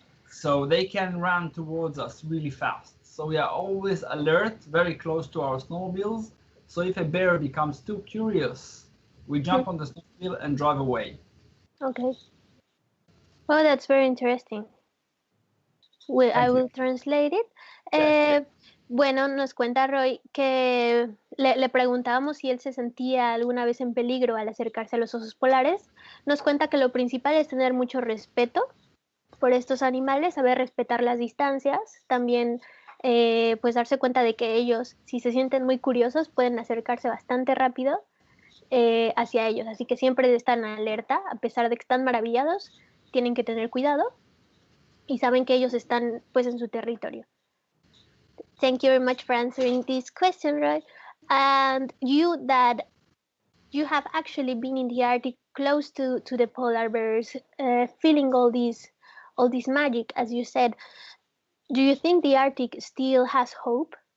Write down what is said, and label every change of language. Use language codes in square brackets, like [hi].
[en] So they can run towards us really fast. So we are always alert, very close to our snowmobiles. So if a bear becomes too curious, we jump on the snowmobile and drive away. Okay. Well, that's very interesting. I will translate it. [es] Bueno, nos cuenta Roy que le preguntábamos si él se sentía alguna vez en peligro al acercarse a los osos polares. Nos cuenta que lo principal es tener mucho respeto por estos animales, saber respetar las distancias, también pues darse cuenta de que ellos, si se sienten muy curiosos, pueden acercarse bastante rápido hacia ellos. Así que siempre están alerta, a pesar de que están maravillados, tienen que tener cuidado y saben que ellos están pues en su territorio. [en] Thank you very much for answering this question, Roy. And you have actually been in the Arctic close to the polar bears, feeling all this magic, as you said. Do you think the Arctic still has hope?